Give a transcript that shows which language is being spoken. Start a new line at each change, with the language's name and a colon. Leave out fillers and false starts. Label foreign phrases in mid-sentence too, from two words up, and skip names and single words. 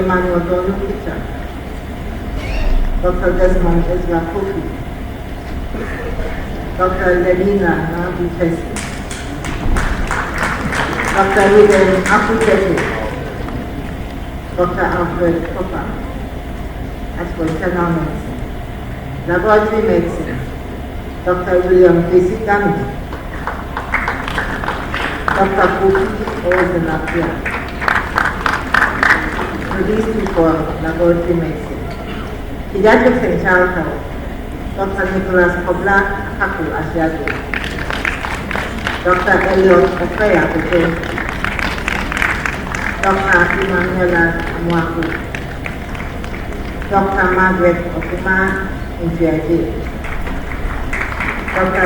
English: Emmanuel Donu Picha, Dr. Desmond Ezra Kofi, Dr. Lenina Nabi Tesi, Dr. William Akutete, Dr. Alfred Copper, as for internal medicine. Laboratory medicine, Dr. William Kesikami, Dr. Kofi Ozenapia. So these people are laboratory medicine. Pediatrics and child health, Dr. Nicholas Kobla Akaku Asiago, Dr. Elliot Ofeya Kote, Dr. Emanuela Amwaku, Dr. Margaret Okuma Njiaje, Dr.